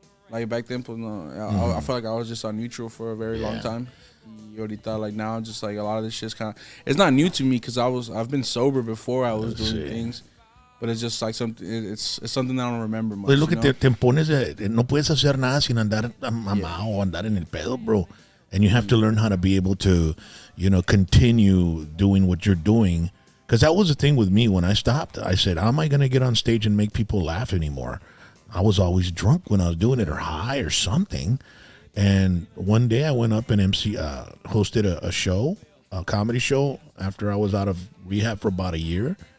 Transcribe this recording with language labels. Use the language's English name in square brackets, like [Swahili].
[English] Like back then, [Spanish] pues, no, [English] I feel like I was just on neutral for a very long time. [Spanish] Y ahorita, [English] like now, just like a lot of this shit's kind of, it's not new to me because I've been sober before I was doing things, but it's just like something. It's something that I don't remember much. [Spanish] Pues lo que te pones, no puedes hacer nada sin andar mamado o andar en el pedo, bro. [English] And you have to learn how to be able to, you know, continue doing what you're doing. Because that was the thing with me when I stopped. I said, how am I going to get on stage and make people laugh anymore? I was always drunk when I was doing it or high or something. And one day I went up and hosted a show, a comedy show after I was out of rehab for about a year.